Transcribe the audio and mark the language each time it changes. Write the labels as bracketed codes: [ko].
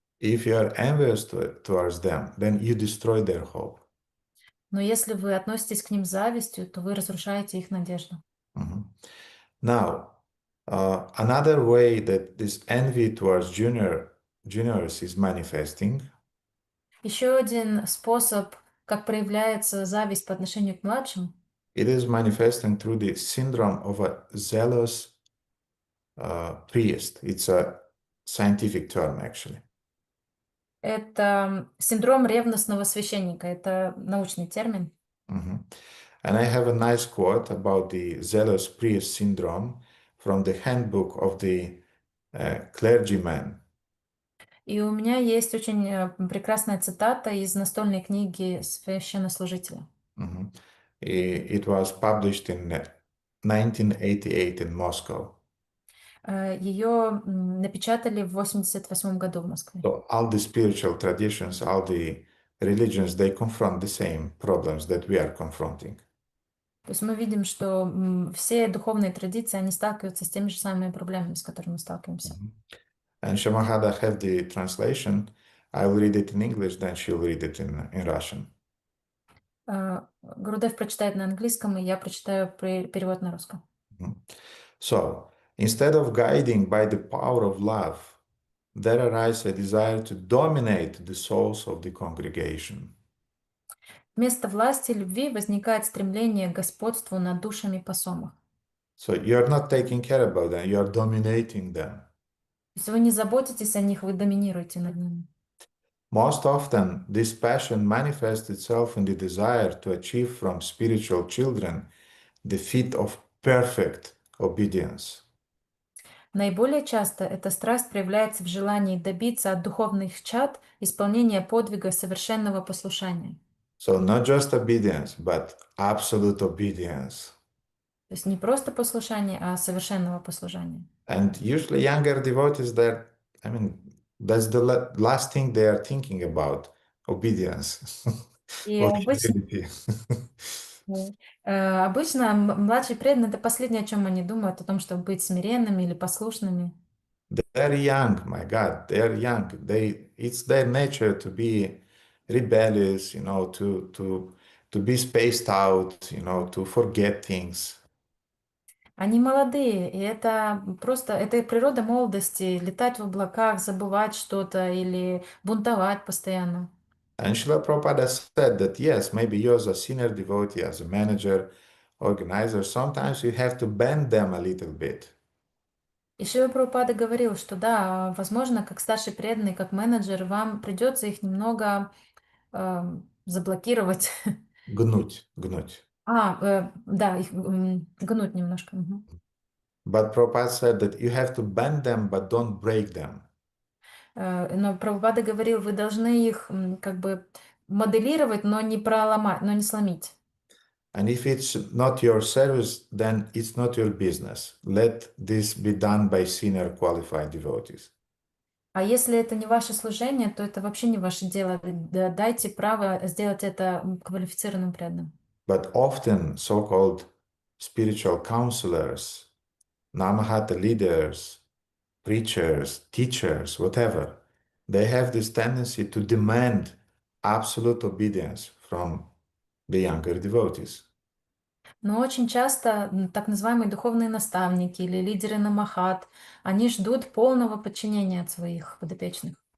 [en] If you are envious towards them, then you destroy their hope. [ru] Но если вы относитесь к ним с завистью, то вы разрушаете их надежду. Mhm. [en] Now, another way that this envy towards juniors is manifesting [ru] Еще один способ, как проявляется зависть по отношению к младшим, [en] it is manifesting through the syndrome of a zealous priest. It's a scientific term, actually. [ru] Это синдром ревностного священника. Это научный термин. Mhm. [en] And I have a nice quote about the zealous priest syndrome from the handbook of the clergyman. [ru] И у меня есть очень прекрасная цитата из настольной книги священнослужителя. Mhm. [en] It was published in 1988 in Moscow. [ru] Ее напечатали в 88 году в Москве. [en] So all the spiritual traditions, all the religions, they confront the same problems that we are confronting. [ru] То есть мы видим, что все духовные традиции, они сталкиваются с теми же самыми проблемами, с которыми мы сталкиваемся. Mhm. [en] And Shamahada have the translation. I will read it in English, then she'll read it in Russian. [ru] Гурудев прочитает на английском, и я прочитаю перевод на русском. Mhm. [en] So, instead of guiding by the power of love, there arises a desire to dominate the souls of the congregation. [ru] Вместо власти и любви возникает стремление к господству над душами посомов. [en] So you're not taking care about them, you're dominating them. [ru] То есть вы не заботитесь о них, вы доминируете над ними. [en] Most often, this passion manifests itself in the desire to achieve from spiritual children the feat of perfect obedience. [ru] Наиболее часто эта страсть проявляется в желании добиться от духовных чад исполнения подвига совершенного послушания. [en] So not just obedience, but absolute obedience. [ru] То есть не просто послушание, а совершенного послушания. [en] And usually younger devotees, that's the last thing they are thinking about, obedience. [ru] И [en] Or [ru] обычно, [en] humility. [ru] обычно младший преданный — это последнее, о чем они думают, о том, чтобы быть смиренными или послушными. [en] They're young, my God, they're young. It's their nature to be rebellious, to be spaced out, to forget things. [ru] Они молодые, и это просто, это их природа молодости — летать в облаках, забывать что-то или бунтовать постоянно. [en] And Srila Prabhupada said that yes, maybe you as a senior devotee, as a manager, organizer, sometimes you have to bend them a little bit. [ru] И Шрила Прабхупада говорил, что да, возможно, как старший преданный, как менеджер, вам придется их немного заблокировать. Гнуть. Да, их гнуть немножко. Мгм. [en] But Prabhupada said that you have to bend them, but don't break them. [ru] Но Прабхупада говорил, вы должны их как бы моделировать, но не проломать, но не сломить. [en] And if it's not your service, then it's not your business. Let this be done by senior qualified devotees. [ru] А если это не ваше служение, то это вообще не ваше дело. Дайте право сделать это квалифицированным преданным. [en] But often so-called spiritual counselors, Namahata leaders, preachers, teachers, whatever, they have this tendency to demand absolute obedience from the younger devotees. [ru] Но очень часто так называемые духовные наставники или лидеры намахат, они ждут полного подчинения от своих подопечных.